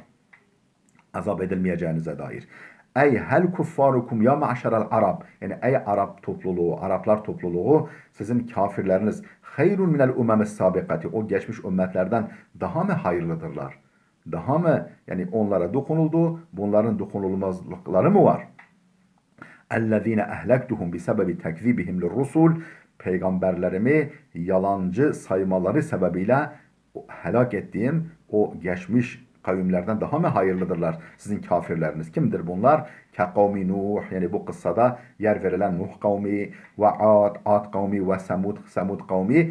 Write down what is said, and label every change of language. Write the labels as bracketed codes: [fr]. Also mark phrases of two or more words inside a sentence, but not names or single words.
[tr] Azap edilmeyeceğinize dair. [ar] أي هل كفاركم يا معشر العرب. [tr] Yani ey Arap topluluğu, Araplar topluluğu, sizin kafirleriniz [ar] خير من الأمم السابقة. [tr] O geçmiş ümmetlerden daha mı hayırlıdırlar? Daha mı yani onlara dokunuldu, bunların dokunulmazlıkları mı var? [ar] اَلَّذ۪ينَ اَهْلَكْتُهُمْ بِسَبَبِ تَكْذِبِهِمْ لِلرُّسُولِ [tr] Peygamberlerimi yalancı saymaları sebebiyle helak ettiğim o geçmiş kavimlerden daha mı hayırlıdırlar sizin kafirleriniz? Kimdir bunlar? Kavmi Nuh, yani bu kıssada yer verilen Nuh kavmi ve Ad kavmi ve Semud kavmi.